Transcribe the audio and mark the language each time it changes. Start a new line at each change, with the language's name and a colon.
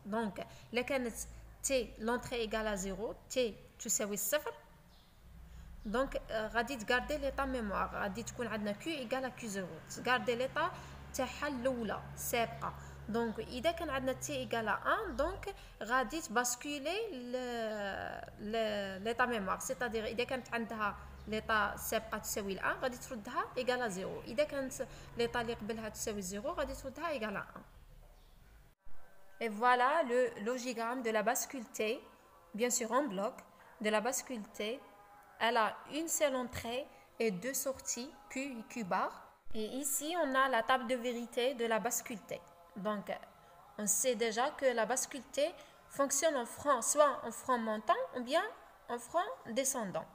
French: Donc, là
Arabic: كانت
French: T l'entrée égale à 0, T
Arabic: تساوي الصفر.
French: Donc,
Arabic: غادي تقاردي
French: l'état mémoire,
Arabic: غادي تكون عندنا
French: Q égale à Q0.
Arabic: تقاردي l'état تاعها الأولى سابقة.
French: Donc,
Arabic: إذا كان عندنا
French: T égale à 1, donc
Arabic: غادي تباسكولي
French: l'état mémoire. C'est-à-dire
Arabic: إذا كانت عندها l'état سابقة تساوي الآن غادي تردها
French: égale à 0.
Arabic: إذا كانت l'état اللي قبلها تساوي 0 غادي تردها
French: égale à 1. Et voilà le logigramme de la bascule T, bien sûr en bloc, de la bascule T. Elle a une seule entrée et deux sorties, Q et Q bar. Et ici, on a la table de vérité de la bascule T. Donc, on sait déjà que la bascule T fonctionne en franc, soit en franc montant ou bien en franc descendant.